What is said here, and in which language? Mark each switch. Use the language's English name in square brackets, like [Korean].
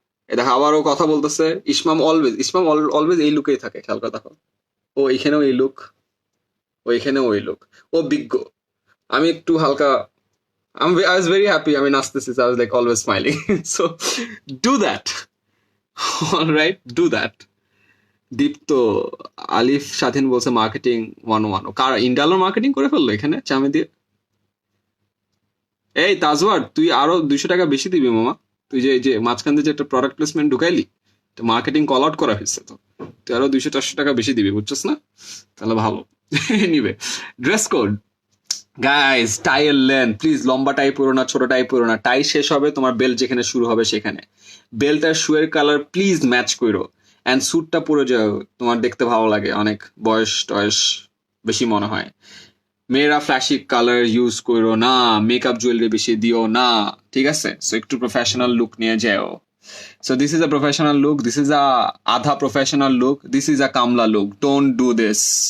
[Bangla] এই দেখো আবারও কথা বলতেছে, ইসমাম অলওয়েজ এই লুকেই থাকে, খেয়াল করে দেখো। ও এখানেও এই লুক, ও এখানেও ওই লুক, ও বিজ্ঞ। আমি একটু হালকা, [English] I was very happy, [Bangla] আমি নাচতেছি, [English] I was like always smiling. So do that. All right, do that. [Bangla] দীপ্ত আলিফ স্বাধীন বলছে মার্কেটিং 101। ও কার ইন্ডালোর মার্কেটিং করে ফেললো এখানে চামে দিয়ে। এই তাজওয়ার, তুই আরো 200 টাকা বেশি দিবি মামা। তুই যে মাঝখান দিয়ে যে একটা product placement ঢুকাইলি, marketing call out করা হয়েছে, তো তুই আরো 200-400 টাকা বেশি দিবি, বুঝছস না? তাহলে ভালো। নিবে ড্রেস কোড গাইজ, টাই এর লেন্থ প্লিজ, লম্বা টাই পরো না, ছোট টাই পরো না। টাই শেষ হবে, তোমার বেল্ট যেখানে শুরু হবে সেখানে। Belt আর শুয়ের colour please match করো, অ্যান্ড স্যুটটা পরে যাও, তোমার দেখতে ভালো লাগে, অনেক বয়স টয়স বেশি মনে হয়। মেয়েরা ফ্ল্যাশি কালার ইউজ করো না, মেকআপ জুয়েলারি বেশি দিও না, ঠিক আছে? সো একটু প্রফেশনাল লুক নিয়ে যাও। [English] So this is a professional look, this is a adha professional look, this is a kamla look, don't do this.